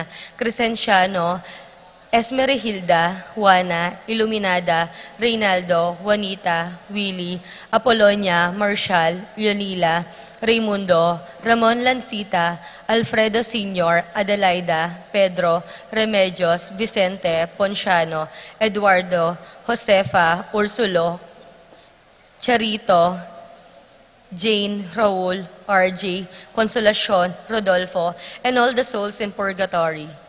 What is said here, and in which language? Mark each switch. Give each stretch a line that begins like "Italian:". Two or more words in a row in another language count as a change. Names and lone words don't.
English: Crescenciano, Esmerihilda, Juana, Iluminada, Reynaldo, Juanita, Willie, Apolonia, Marshall, Leonila, Raimundo, Ramon Lancita, Alfredo Sr., Adelaida, Pedro, Remedios, Vicente, Ponciano, Eduardo, Josefa, Ursulo, Charito, Jane, Raul, RJ, Consolacion, Rodolfo, and all the souls in purgatory.